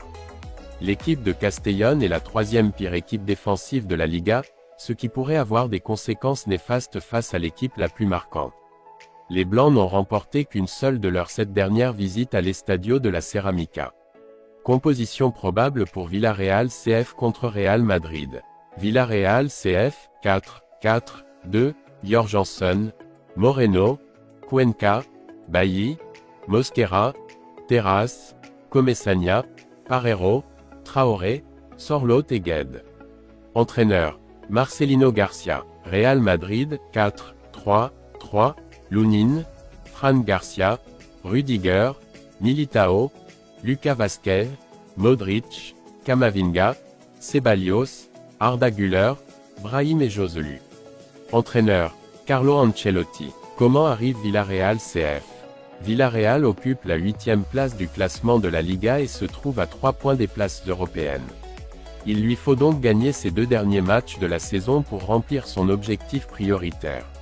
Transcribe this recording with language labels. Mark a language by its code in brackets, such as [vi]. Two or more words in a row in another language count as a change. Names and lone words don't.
[fr] L'équipe de Castellón est la troisième pire équipe défensive de la Liga, ce qui pourrait avoir des conséquences néfastes face à l'équipe la plus marquante. Les Blancs n'ont remporté qu'une seule de leurs 7 dernières visites à l'Estadio de la Ceramica. Composition probable pour Villarreal CF contre Real Madrid. Villarreal CF, 4-4-2, Jorgensen, Moreno, Cuenca, Bailly, Mosquera, Terrace, Comesaña, Parreiro, Traoré, Sorloth et Guedes. Entraîneur, Marcelino Garcia. Real Madrid, 4-3-3, Lunin, Fran Garcia, Rudiger, Militao, Lucas Vázquez, Modric, Camavinga, Ceballos, Arda Güler, Brahim et Joselu. Entraîneur, Carlo Ancelotti. Comment arrive Villarreal CF? Villarreal occupe la 8e place du classement de la Liga et se trouve à 3 points des places européennes. Il lui faut donc gagner ses 2 derniers matchs de la saison pour remplir son objectif prioritaire.